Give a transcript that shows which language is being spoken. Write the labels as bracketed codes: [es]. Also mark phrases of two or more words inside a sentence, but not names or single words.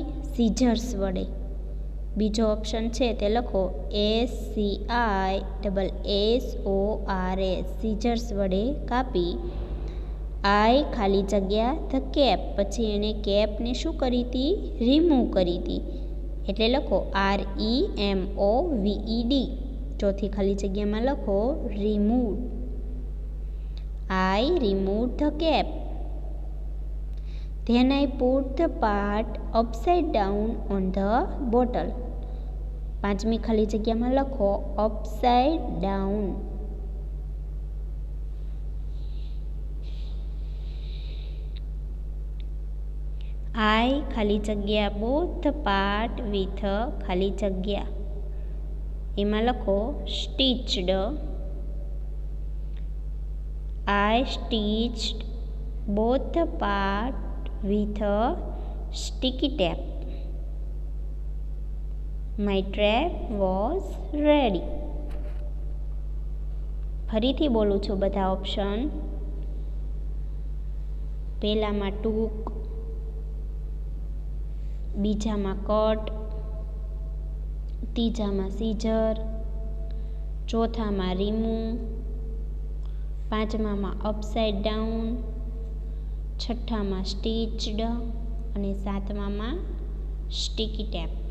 [gu] સીઝર્સ વડે. બીજો ઓપ્શન છે તે લખો SCISSORS, સીઝર્સ વડે કાપી. આઈ ખાલી જગ્યા [en] the cap, [gu] પછી એણે કેપને શું કરી હતી? રિમૂવ કરી હતી. એટલે લખો REMOVED. ચોથી ખાલી જગ્યામાં લખો રિમૂવ. [en] I removed the cap. Then I put the part upside down on the bottle. [gu] પાંચમી ખાલી જગ્યામાં લખો [en] upside down. [gu] I ખાલી જગ્યા [en] both the part with [gu] ખાલી જગ્યા, એમાં લખો stitched. [en] I stitched both the part with a sticky tape. My trap was ready. [gu] ફરીથી બોલું છું બધા ઓપ્શન. પહેલામાં ટૂંક, બીજામાં કટ, ત્રીજામાં સીઝર, ચોથામાં રીમૂવ, પાંચમામાં [en] upside down, [gu] છઠ્ઠામાં સ્ટીચ્ડ અને સાતમામાં [en] sticky tape.